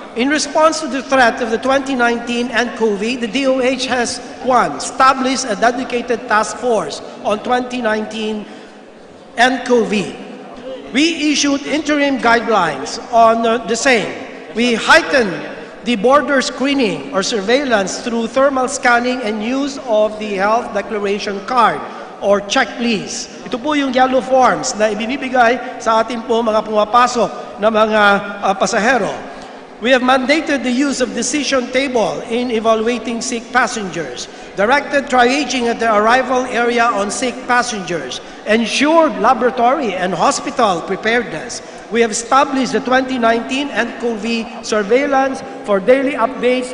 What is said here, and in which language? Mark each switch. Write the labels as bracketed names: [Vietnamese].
[English] In response to the threat of the 2019 nCoV, the DOH has, one, established a dedicated task force on 2019 nCoV. We issued interim guidelines on the same. We heightened the border screening or surveillance through thermal scanning and use of the health declaration card or checklist. [Filipino] Ito po yung yellow forms na ibinibigay sa atin po mga pumapasok na mga pasahero. [English] We have mandated the use of decision table in evaluating sick passengers, directed triaging at the arrival area on sick passengers, ensured laboratory and hospital preparedness. We have established the 2019 nCoV surveillance for daily updates.